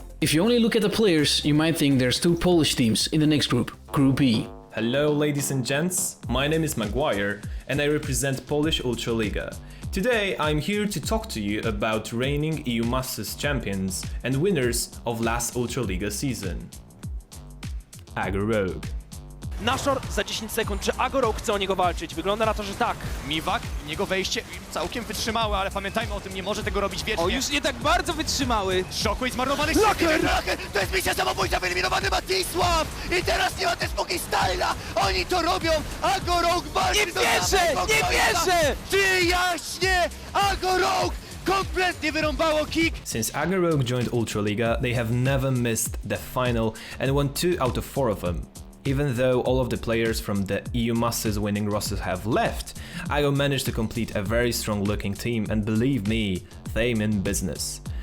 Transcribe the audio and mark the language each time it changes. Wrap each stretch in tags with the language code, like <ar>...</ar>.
<en>If you only look at the players, you might think there's 2 Polish teams in the next group, Group E. Hello ladies and gents, my name is Maguire and I represent Polish Ultraliga. Today I'm here to talk to you about reigning EUMasters champions and winners of last Ultraliga season. AGRO.</en> <pl>Nashor za 10 sekund, czy Agoro chce o niego walczyć? Wygląda na to, że tak. Miwak, jego wejście całkiem wytrzymały, ale pamiętajmy o tym, nie może tego robić wiecznie. O, już nie tak bardzo wytrzymały. Shockwave zmarnowany. Laker! To jest misja samobójcza, wyeliminowany Matisław! I teraz nie ma też spokój Styla! Oni to robią! Agoro walczy! Nie wierzę! Nie wierzę! Ty jaśnie! Agoro kompletnie wyrąbało Kick!</pl> <en>Since AGRO joined Ultraliga, they have never missed the final and won 2 out of 4 of them. Even though all of the players from the EUMasters winning rosters have left, AGRO managed to complete a very strong looking team, and believe me, they mean business.</en>